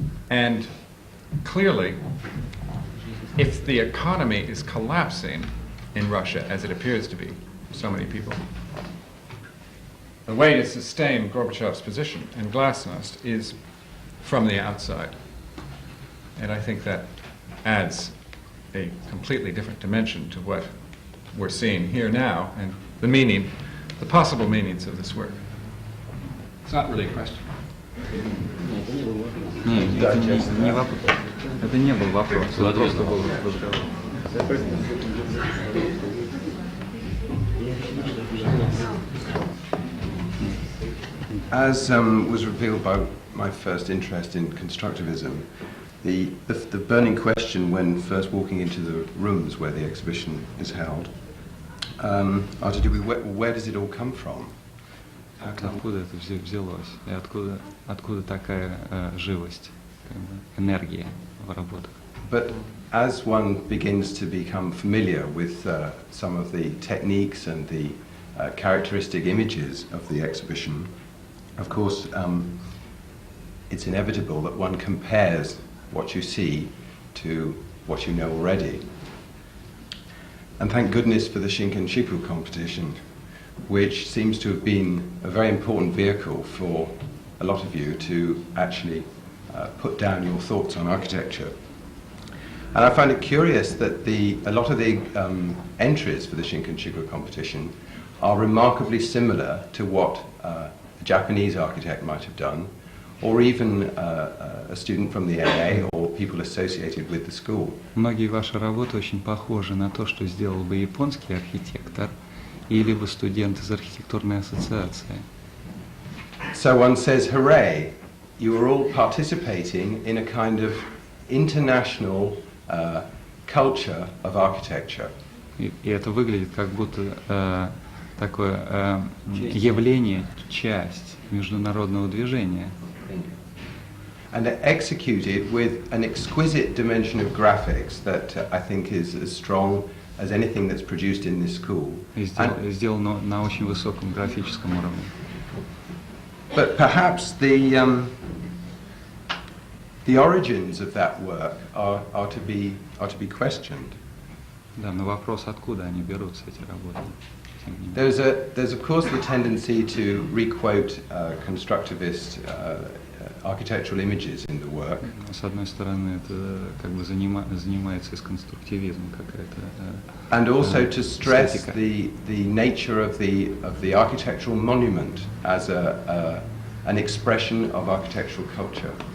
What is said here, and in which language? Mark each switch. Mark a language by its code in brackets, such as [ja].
[en] And clearly, if the economy is collapsing in Russia, as it appears to be for so many people, the way to sustain Gorbachev's position and Glasnost is from the outside. And I think that adds a completely different dimension to what we're seeing here now and the meaning, the possible meanings of this work. It's not really a question. [ru] Не вопрос. Это не был вопрос. Это просто был разговор. [en] As was revealed by my first interest in constructivism, the burning question when first walking into the rooms where the exhibition is held are to do with where does it all come from? [ru] Откуда это взялось? И откуда такая живость, энергия в работах? [en] But as one begins to become familiar with some of the techniques and the characteristic images of the exhibition, of course, it's inevitable that one compares what you see to what you know already. And thank goodness for the Shinken Shipu competition, which seems to have been a very important vehicle for a lot of you to actually put down your thoughts on architecture. And I find it curious that a lot of the entries for the Shinken Shipu competition are remarkably similar to what a Japanese architect might have done, or even a student from the AA or people associated with the school. [ru] Многие ваши работы очень похожи на то, что сделал бы японский архитектор или бы студент из архитектурной ассоциации. [en] So one says, hooray, you are all participating in a kind of international culture of architecture. [ru] И это выглядит как будто такое явление, часть международного движения. [en] And they're executed with an exquisite dimension of graphics that I think is as strong as anything that's produced in this school. [ru] Сделано на очень высоком графическом уровне. [en] But perhaps the origins of that work are to be questioned. [ru] Да, но вопрос, откуда они берутся, эти работы. [en] There's of course the tendency to requote constructivist architectural images in the work. [ru] С одной стороны, это как бы занимается из конструктивизма какая-то. [en] And also to stress the nature of the architectural monument as an expression of architectural culture.